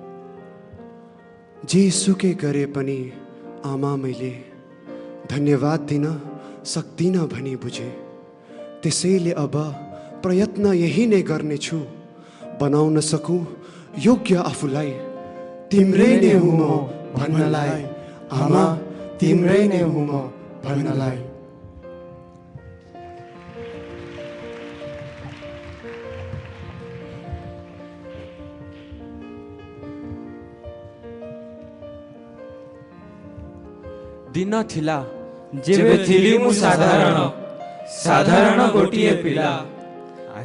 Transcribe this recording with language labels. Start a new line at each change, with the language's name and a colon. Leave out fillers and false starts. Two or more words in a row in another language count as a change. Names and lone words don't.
Nepali: जे सुकै गरे पनि आमा मैले धन्यवाद दिन सक्दिनँ भनी बुझे। त्यसैले अब प्रयत्न यही नै गर्नेछु, बनाउन सकूँ योग्य आफूलाई। तिम्रै नै हुँ म भन्नलाई आमा, तिम्रै नै हुँ म भन्नलाई।
Odia: ଦିନ ଥିଲା ଯେବେ ଥିଲି ମୁଁ ସାଧାରଣ, ସାଧାରଣ ଗୋଟିଏ ପିଲା।